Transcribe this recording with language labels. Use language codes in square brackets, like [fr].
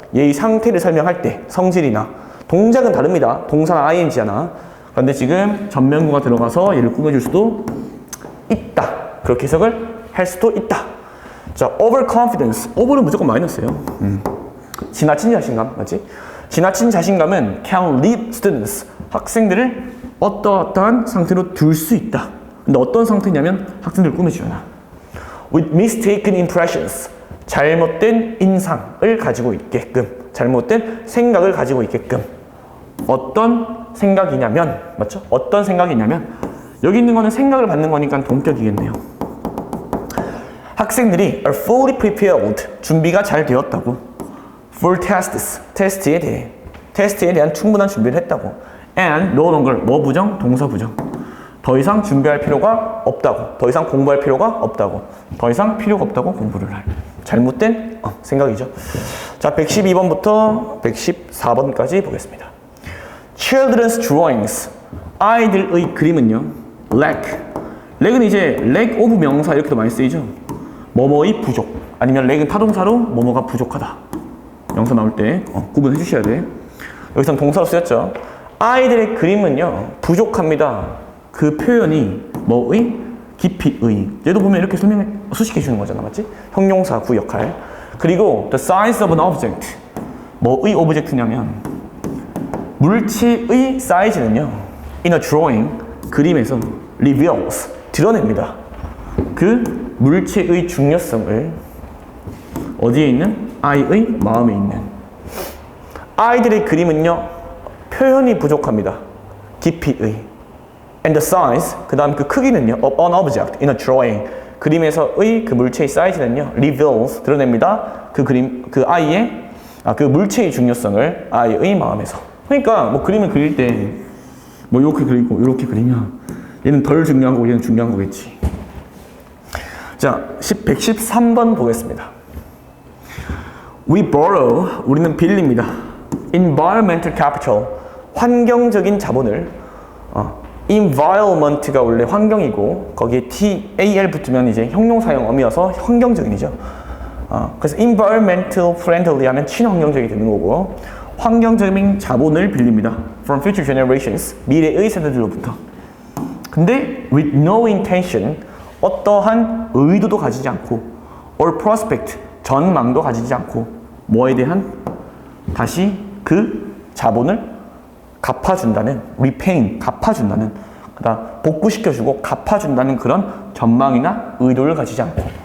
[ko] 얘의 상태를 설명할 때 성질이나 동작은 다릅니다. 동사나 ing잖아. 그런데 지금 전면구가 들어가서 얘를 꾸며줄 수도 있다. 그렇게 해석을 할 수도 있다. [en] 자, overconfidence. [ko] over는 무조건 마이너스예요. 지나친 자신감, 맞지? 지나친 자신감은 [en] can lead students. [ko] 학생들을 어떠한 상태로 둘 수 있다. 근데 어떤 상태냐면 학생들을 꾸며주잖아. [en] With mistaken impressions. [ko] 잘못된 인상을 가지고 있게끔. 잘못된 생각을 가지고 있게끔. 어떤 생각이냐면, 맞죠? 어떤 생각이냐면, 여기 있는 거는 생각을 받는 거니까 동격이겠네요. 학생들이 [en] are fully prepared. [ko] 준비가 잘 되었다고. [en] for tests. [ko] 테스트에 대한 충분한 준비를 했다고. [en] and no longer. [ko] 뭐 부정? 동사 부정. 더 이상 준비할 필요가 없다고. 더 이상 공부할 필요가 없다고. 더 이상 필요가 없다고 공부를 할. 잘못된 생각이죠. 자, 112번부터 114번까지 보겠습니다. [en] Children's drawings. [ko] 아이들의 그림은요. lack은 이제 lack of 명사 이렇게도 많이 쓰이죠. 뭐뭐의 부족. 아니면 lack은 타동사로 뭐뭐가 부족하다. 명사 나올 때 구분해 주셔야 돼. 여기서 동사로 쓰였죠. 아이들의 그림은요 부족합니다. 그 표현이 뭐의? 깊이의. 얘도 보면 이렇게 수식해 주는 거잖아, 맞지? 형용사 구 역할. [en] 그리고 the size of an object. [ko] 뭐의 오브젝트냐면 물체의 사이즈는요 [en] in a drawing [ko] 그림에서 reveals 드러냅니다. 그 물체의 중요성을 어디에 있는? 아이의 마음에 있는. 아이들의 그림은요 표현이 부족합니다. 깊이의. [en] And the size, [ko] 그 다음 그 크기는요 [en] of an object in a drawing [ko] 그림에서의 그 물체의 사이즈는요 reveals 드러냅니다. 그 그림, 그 아이의 그 물체의 중요성을 아이의 마음에서. 그러니까 뭐 그림을 그릴 때 뭐 이렇게 그리고 이렇게 그리면 얘는 덜 중요한 거고 얘는 중요한 거겠지. 자, 113번 보겠습니다. [en] We borrow, [ko] 우리는 빌립니다. [en] Environmental capital, [ko] 환경적인 자본을. environment가 원래 환경이고 거기에 tal 붙으면 이제 형용사형 어미여서 환경적인이죠. 그래서 environmental friendly 하면 친환경적이 되는 거고 환경적인 자본을 빌립니다. [en] From future generations, [ko] 미래의 세대들로부터. 근데 [en] with no intention, [ko] 어떠한 의도도 가지지 않고 [en] or prospect, [ko] 전망도 가지지 않고 뭐에 대한? 다시 그 자본을 갚아준다는, repaying, 갚아준다는, 그다음 복구시켜주고 갚아준다는 그런 전망이나 의도를 가지지 않고.